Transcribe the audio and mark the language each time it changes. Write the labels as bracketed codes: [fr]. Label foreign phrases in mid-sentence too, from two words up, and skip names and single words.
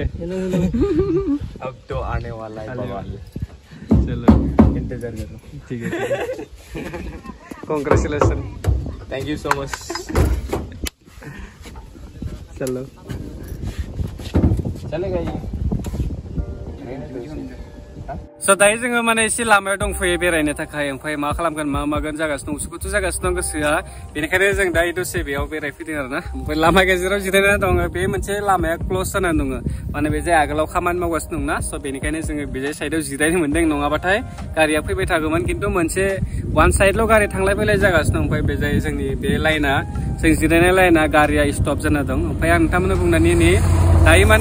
[hi] अब तो आने वाला है बाबा चलो इंतजार करो ठीक है कांग्रेचुलेशन [en] thank you so much चलो चलेगा ये [brx] स' दायो जोङो माने एसे लामायाव दंफैयो बेरायनो थाखाय ओमफ्राय मा खालामगोन मा मागोन जागासिनो दं उसुखुथु जागासिनो दं गोसोआ बेनिखायनो जों दायो दसे बेयाव बेरायफैदों आरोना ओमफ्राय लामा गेजेराव जिरायना दङ बे मोनसे लामाया क्ल'ज जानानै दङ माने बे जाय आगोलाव खामानि मावगासिनो दंना स' बेनिखायनो जोङो बे साइडआव जिरायनो मोन्दों नङाबाथाय गारिया फैबाय थागौमोन खिन्थु मोनसे वान साइडल' गारि थांलाय फैलाय जागासिनो दं ओमफ्राय बे जाय जोंनि बे लाइना जों जिरायनाय लाइना गारिया स्टप जाना दं ओमफ्राय आं नोंथांमोननो बुंनानै दायो